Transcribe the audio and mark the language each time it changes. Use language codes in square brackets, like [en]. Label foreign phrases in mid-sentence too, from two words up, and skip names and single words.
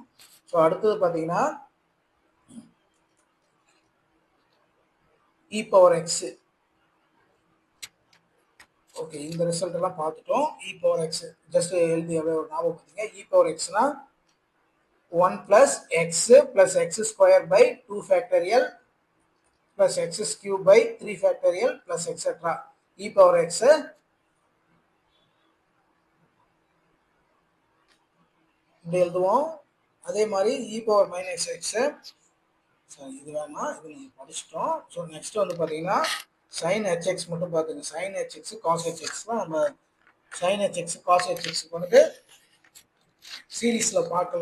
[ta] ஸோ அடுத்தது பார்த்தீங்கன்னா [en] e power x. [ta] ஓகே, இந்த ரிசல்ட் எல்லாம் பார்த்துட்டோம். [en] e power x just [ta] எழுதி எவ்வளோ ஒரு ஞாபகம் பார்த்தீங்க. [en] e power x-னா 1 plus x plus x square by 2 factorial plus x cube by 3 factorial plus etc. e power x [ta] இப்படி எழுதுவோம். அதே மாதிரி [en] e power minus x, [ta] இது வேணாம், இது நம்ம படிச்சிட்டோம். [en] so next [ta] வந்து பார்த்தீங்கன்னா [en] sin hx [ta] மட்டும் பார்த்துங்க. [en] sin hx cos hx [ta] தான் நம்ம [en] sin hx cos hx [ta] வந்துட்டு சீரீஸில் பார்க்கல.